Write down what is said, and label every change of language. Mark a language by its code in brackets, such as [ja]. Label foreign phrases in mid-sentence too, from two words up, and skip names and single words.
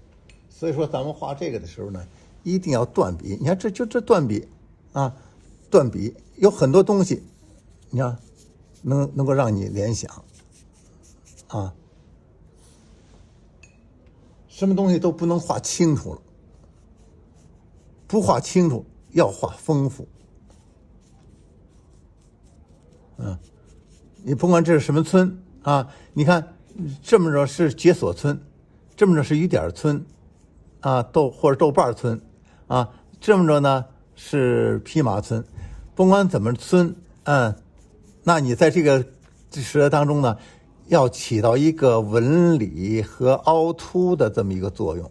[zh] 所以說咱們畫這個的時候呢，一定要斷筆。你看這斷筆啊，斷筆有很多東西，你看能夠讓你聯想啊，什麼東西都不能畫清楚了，不畫清楚，要畫豐富。你甭管這是什麼村啊，你看這麼着是解鎖村，這麼着是雨點村，啊，或者豆瓣村，啊，這麼着呢是匹马村，甭管怎么村，那你在这个石头当中呢，要起到一个纹理和凹凸的这么一个作用。